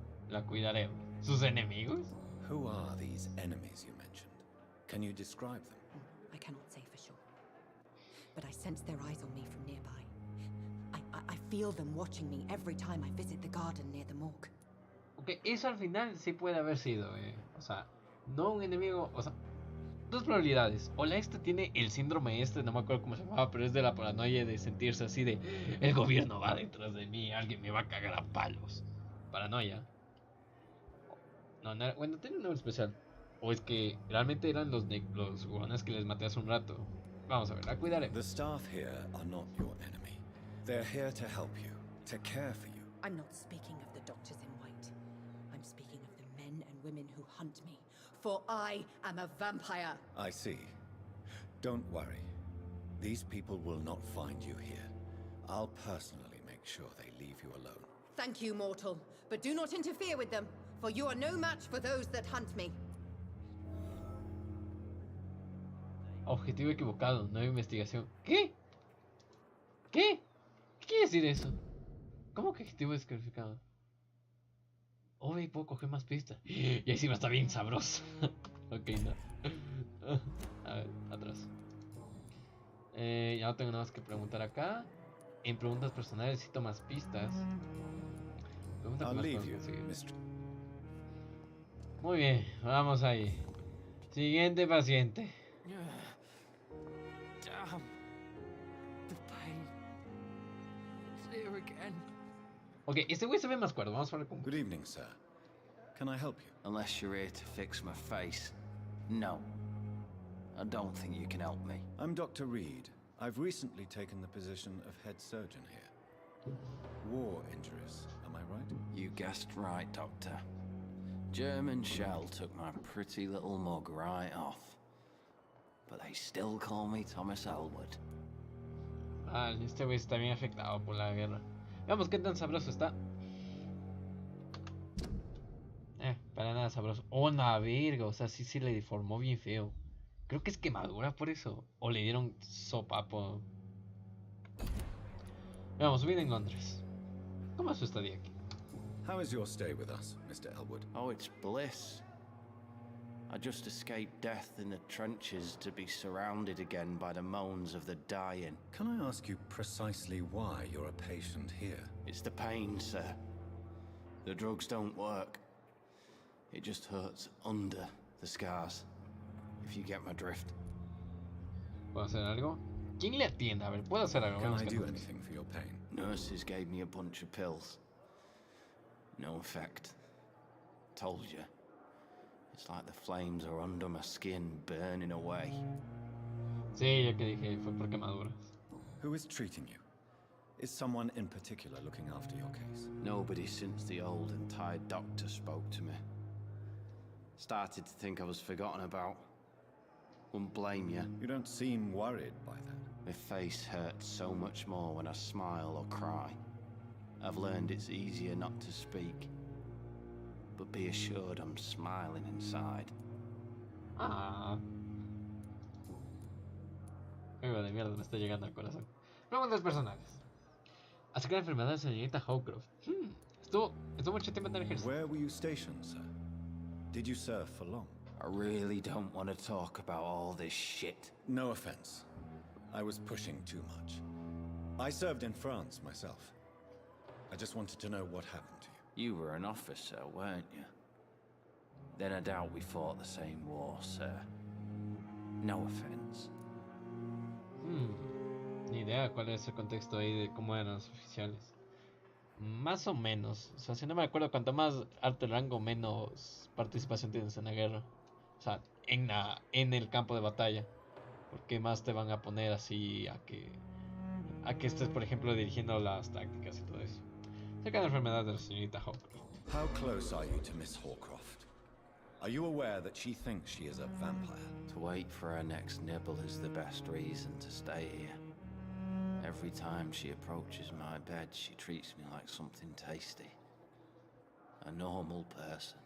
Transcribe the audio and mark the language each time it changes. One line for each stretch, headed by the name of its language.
Spanish: La cuidaremos. ¿Sus enemigos?
English: Who are these enemies you mentioned? Can you describe them? I cannot say for sure. But I sense their eyes on me from nearby. I feel them watching me every time I visit the garden near the morgue.
Spanish: Ok, eso al final sí puede haber sido, o sea, no un enemigo, o sea, dos probabilidades. O la esta tiene el síndrome no me acuerdo cómo se llamaba, pero es de la paranoia de sentirse así de el gobierno va detrás de mí, alguien me va a cagar a palos. Paranoia. No, no bueno, tiene un nombre especial. O es que realmente eran los hurones que les maté hace un rato. Vamos a ver, la cuidaré.
English: The staff here are not your enemy. They're here to help you, to care for you. I'm not speaking of the doctors in white. I'm speaking of the men and women who hunt me. For I am a vampire. I see. Don't worry. These people will not find you here. I'll personally make sure they leave you alone. Thank you, mortal. But do not interfere with them, for you are no match for those that hunt me.
Spanish: Objetivo equivocado, nueva investigación. ¿Qué? ¿Qué? ¿Qué quiere decir eso? ¿Cómo que objetivo descalificado? Oh, y puedo coger más pistas. Y encima está bien sabroso. Ok, no. A ver, atrás. Ya no tengo nada más que preguntar acá. En preguntas personales necesito más pistas. Pregunta que más puedo conseguir. Muy bien, vamos ahí. Siguiente paciente.
English: Damn. The pain. It's here again.
Spanish: Ok, este güey se ve más cuerdo. Vamos a ver cómo.
English: Good evening, sir. Can I help you? Unless you're here to fix my face. No. I don't think you can help me. I'm Dr. Reed. I've recently taken the position of head surgeon here. War injuries, am I right? You guessed right, Doctor. German shell took my pretty little mug right off. But they still call me Thomas Elwood.
Spanish: Ah, este güey está bien afectado por la guerra. Veamos qué tan sabroso está. Para nada sabroso. Oh, una verga, o sea, sí le deformó bien feo. Creo que es quemadura por eso. O le dieron sopapo. Veamos, vive en Londres. ¿Cómo es su estadía aquí?
English: How is your stay with us, Mr. Elwood? Oh, it's bliss. I just escaped death in the trenches to be surrounded again by the moans of the dying. Can I ask you precisely why you're a patient here? It's the pain, sir. The drugs don't work. It just hurts under the scars, if you get my drift.
Spanish: ¿Puedo hacer algo? ¿Quién le atiende? A ver, ¿puedo hacer algo?
English: Can I do anything for your pain? Nurses gave me a bunch of pills. No effect. Told you. It's like the flames are under my skin, burning away.
Spanish: Sí, ya que dije, fue por quemaduras.
English: Who is treating you? Is someone in particular looking after your case? Nobody since the old and tired doctor spoke to me. Started to think I was forgotten about. Wouldn't blame you. You don't seem worried by that. My face hurts so much more when I smile or cry. I've learned it's easier not to speak. But be assured I'm smiling inside. Ah.
Spanish: Algo de mierda me está llegando al corazón. Preguntas personales. Así que la enfermedad de la señorita Howcroft. Estuvo mucho tiempo en el ejército.
English: Where were you stationed, sir? Did you serve for long? I really don't want to talk about all this shit. No offense. I was pushing too much. I served in France myself. I just wanted to know what happened to you. You were an officer, weren't you? Then I doubt we fought the same war, sir. No offense.
Spanish: Ni idea cuál es el contexto ahí de cómo eran los oficiales. Más o menos. O sea, si no me acuerdo, cuanto más alto el rango, menos participación tienes en la guerra. O sea, en el campo de batalla. Porque más te van a poner así a que estés, por ejemplo, dirigiendo las tácticas y todo eso. Cerca de la enfermedad de la señorita Howcroft.
English: How close are you to Miss Hawcroft? Are you aware that she thinks she is a vampire? To wait for her next nibble is the best reason to stay here. Every time she approaches my bed, she treats me like something tasty. A normal person.